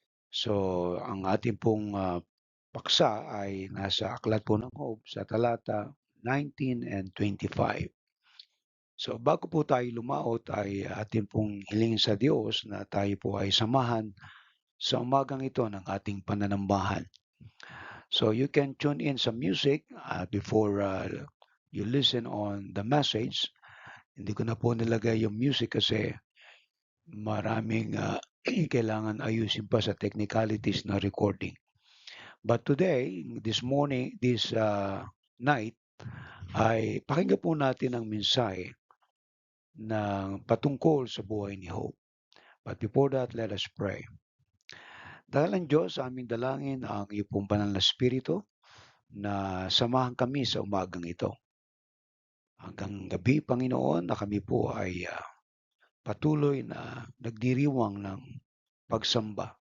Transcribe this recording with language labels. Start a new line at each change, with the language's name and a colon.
Filipino: So ang ating pong paksa ay nasa aklat po ng Job sa talata 19 and 25. So bago po tayo lumaot ay atin pong hilingin sa Diyos na tayo po ay samahan sa umagang ito ng ating pananambahan.
English: So you can tune in some music before you listen on the message.
Filipino: Hindi ko na po nilagay yung music kasi maraming kailangan ayusin pa sa technicalities na recording.
English: But today, this morning, this night,
Filipino: ay pakinggan po natin ang mensahe ng patungkol sa buhay ni Job.
English: But before that, let us pray.
Filipino: Dahalan Diyos, sa aming dalangin ang iyong pong banal na Espiritu na samahan kami sa umagang ito. Hanggang gabi, Panginoon, na kami po ay patuloy na nagdiriwang ng pagsamba.